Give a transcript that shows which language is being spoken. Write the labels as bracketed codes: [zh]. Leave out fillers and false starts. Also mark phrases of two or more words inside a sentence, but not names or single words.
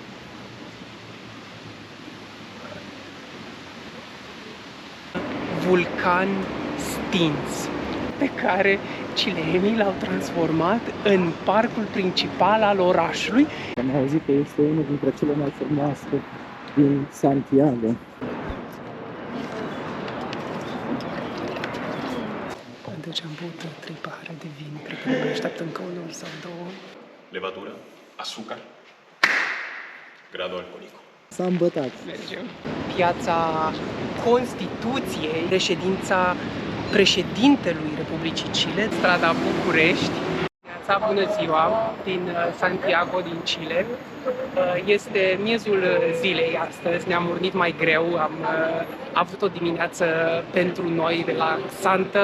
[ro] Vulcan stins, pe care cileenii l-au transformat în parcul principal al orașului. Am auzit că este unul dintre cele mai frumoase din Santiago. Deci am băut 3 pahare de vin, cred că ne mai așteaptă încă unul sau 2. [es] Levadura, azúcar, grado alcoholico. [ro] S-a îmbătat. Mergem. Piața Constituției, reședința președintelui Republicii Chile, strada București. Piața, bună ziua, din Santiago, din Chile. Este miezul zilei astăzi, ne-am urnit mai greu, am avut o dimineață pentru noi relaxantă.